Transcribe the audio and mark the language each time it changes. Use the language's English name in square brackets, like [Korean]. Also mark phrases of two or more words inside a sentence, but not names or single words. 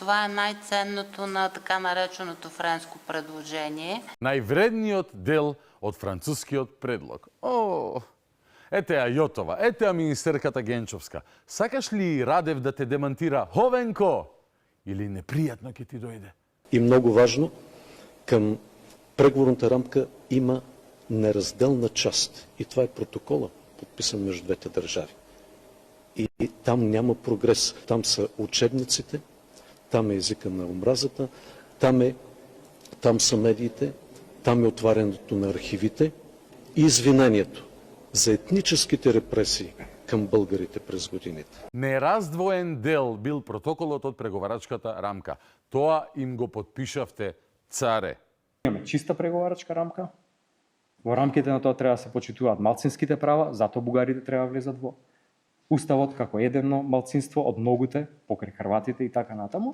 [Macedonian] Највредниот дел од францускиот предлог. Ете ја Јотова, ете ја министерката Генчовска. Сакаш ли Радев да те демантира Ховенко? Или непријатно ќе ти дојде? И многу важно, [Bulgarian] към преговорната рамка има неразделна част. И това е протокола, подписан между двете държави. И там няма прогрес. Там са учебниците, там е езика на омразата, там са медиите, там е отварянето на архивите и извинението за етническите репресии към българите през годините. [Macedonian] Нераздвоен дел бил протоколот од преговарачката рамка. Тоа им го подпишавте, царе. Имаме чиста преговарачка рамка. Во рамките на тоа треба да се почитуваат малцинските права, затоа бугарите треба да влезат во Уставот како едно малцинство од многуте, покрај хрватите и така натаму.